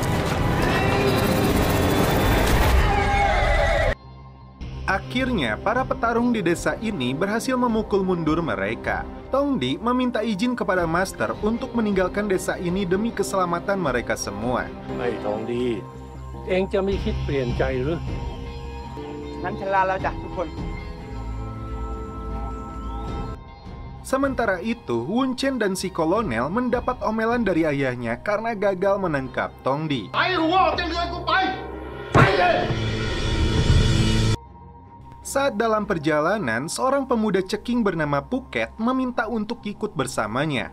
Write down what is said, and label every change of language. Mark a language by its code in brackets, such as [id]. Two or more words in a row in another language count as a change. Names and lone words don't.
[id] Akhirnya, para petarung di desa ini berhasil memukul mundur mereka. Tong Di meminta izin kepada Master untuk meninggalkan desa ini demi keselamatan mereka semua. Hai Tong Di, [th] engจะไม่คิดเปลี่ยนใจหรือ งั้นฉันลาแล้วจ้ะทุกคน [id] Sementara itu, Wun Chen dan si kolonel mendapat omelan dari ayahnya karena gagal menangkap Tong Di. Saat dalam perjalanan, seorang pemuda ceking bernama Phuket meminta untuk ikut bersamanya.